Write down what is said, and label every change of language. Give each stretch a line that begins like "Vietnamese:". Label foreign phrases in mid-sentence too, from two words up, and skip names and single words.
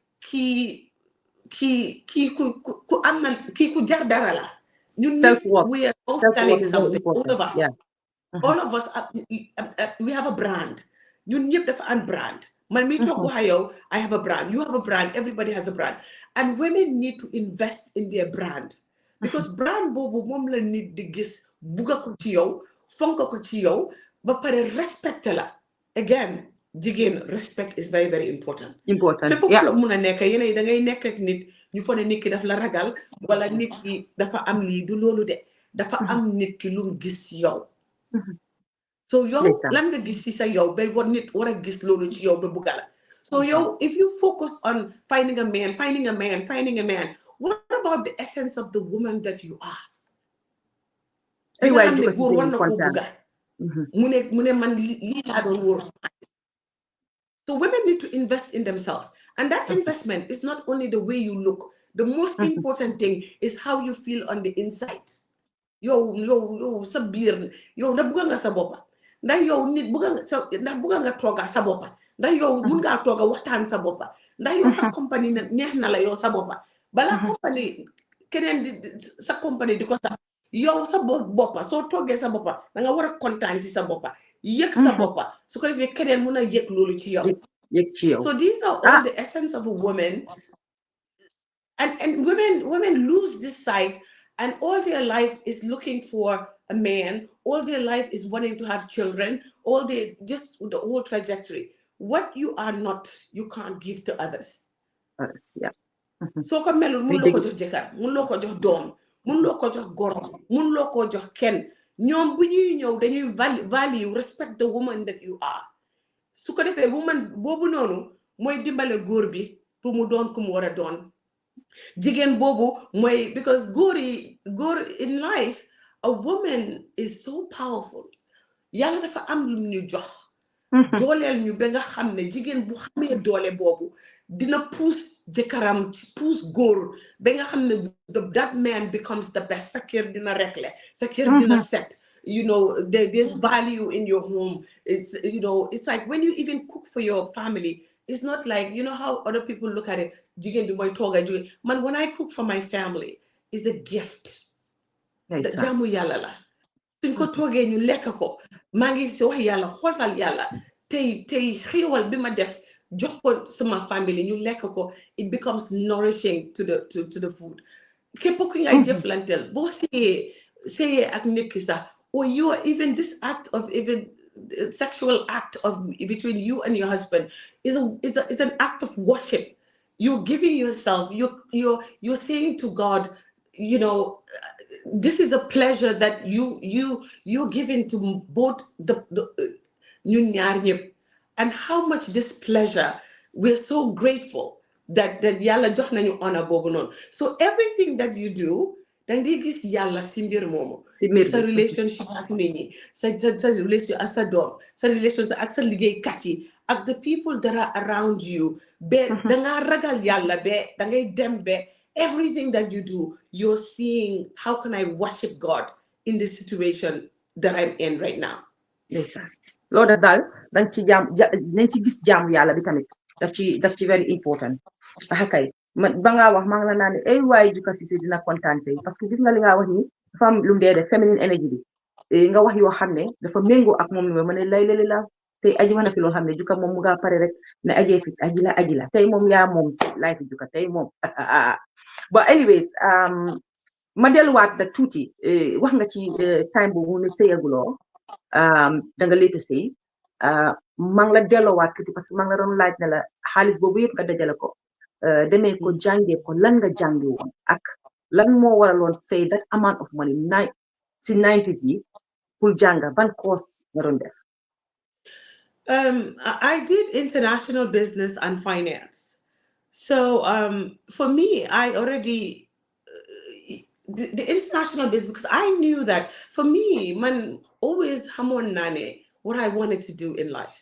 Wolof: kii ku am na kii ku jar dara la ñun ñëpp
English: we are all selling something all of us we have a brand
Wolof: ñun ñëpp dafa am brand man mi toog wax yow
English: I have a brand you have a brand everybody has a brand and women need to invest in their brand because
Wolof: brand boobu moom la nit di gis bugga ko ci yow fonka ko ci yow ba pare respecte la again jigéen
English: respect is very very important
Wolof: fépp fu la mun a nekk yéen da ngay nekk ak nit ñu fo ne nit ki daf la ragal wala nit ki dafa am lii du loolu de dafa am nit ki lu mu gis yow so yow lan nga gis ci sa yow ba war nit war a gis loolu ci yow ba bugga la so yow
English: if you focus on finding a man what about the essence of the woman that you are
Wolof: bi nga xam ne góor war na koo bugga mu ne man lii laa doon wóor
English: so women need to invest in themselves and that investment is not only the way you look the most important thing is how you feel on the inside
Wolof: yow sa biir yow ndax bugga nga sa boppa ndax yow nit ndax bugga nga tooga sa boppa ndax yow mun ngaa tooga waxtaan sa boppa ndax yow sa compagnie neex na la yow sa boppa balaa compagnie keneen di sa compagnie di ko sax yow sa boppa soo toogee sa boppa da nga war a kontaan ci sa boppa yëg sa boppa su ko defee keneen mun a yëg loolu ci yow
English: so these are all the essence of a woman and women lose this sight and all their life is looking for a man all their life is wanting to have children just the whole trajectory what you are not you can't give to others
Wolof: soo ko melul mun loo ko jox jëkkër mun loo ko jox doom mun loo ko jox góor mun loo ko jox kenn ñoom bu ñuy ñëw dañuy
English: value respect the woman that you are
Wolof: su ko defee woman boobu noonu mooy dimbale góor bi pour mu doon ku mu war a doon jigéen boobu mooy because góor
English: in life a woman is so powerful
Wolof: yàlla dafa am lu ñu jox dooleel ñu ba nga xam ne jigéen bu xamee doole boobu dina puus jëkkëram puus góor ba nga xam ne
English: that man becomes the best
Wolof: sa kër dina rekle sa kër dina set
English: there's value in your home it's like when you even cook for your family it's not like how other people look at it
Wolof: jigéen bi mooy tooga jóge man
English: when I cook for my family is a gift
Wolof: jaamu yàlla la suñ ko toogee ñu lekk ko maa ngi si wax yàlla xoolal yàlla tey xiiwal bi ma def jox ko sama family ñu lekk ko
English: it becomes nourishing to the food
Wolof: képp ku ngay jëflanteel boo seeyee ak nit ki sax
English: or you are even this act of even sexual act of between you and your husband is an act of worship you're giving yourself you're saying to God this is a pleasure that you're giving to both the
Wolof: ñun ñaar ñëpp
English: and how much this pleasure we're so grateful that
Wolof: yàlla jox nañu honor boobu noonu
English: so everything that you do
Wolof: danga di gis yàlla si mbir moomu sa
English: relationship
Wolof: ak nit ñi sa relation ak sa doom sa
English: relationship
Wolof: ak sa liggéeykat yi ak
English: the people that are around you
Wolof: ba danga ragal yàlla ba dangay dem ba
English: everything that you do you're seeing how can I worship God in this situation that I'm in right now
Wolof: loolu def daal dañ ci gis jaamu yàlla bi tamit daf ci
English: very important
Wolof: kay ba ngaa wax maa ngi la naan ay waaye Jukka Cissé dina kontaan tey
French: parce que
Wolof: gis nga li nga wax ni dafa am lu mu dee def
English: feminine energy
Wolof: bi nga wax yoo xam ne dafa méngoo ak moom li ma ne lay la tey aji wax na fi loo xam ne Jukka moom mu nga pare rek ne ajee fi aji la tey moom yaa moom fi laay fi Jukka tey moom
English: but anyways
Wolof: ma delluwaat nag tuuti wax nga ci time boobu ne sëyaguloo da nga léeta sëy maa ngi la delloowaat tuuti
French: parce que
Wolof: maa ngi la doon laaj ne la xaalis boobu yëpp nga dajale ko demee ko jàngee ko lan nga jànge woon ak lan moo waraloon fay
English: that amount of money
Wolof: si 90s yi pour jànga ban course nga doon def
English: I did international business and finance so for me I already the international business because I knew that for me man always
Wolof: hamon nane
English: what I wanted to do in life.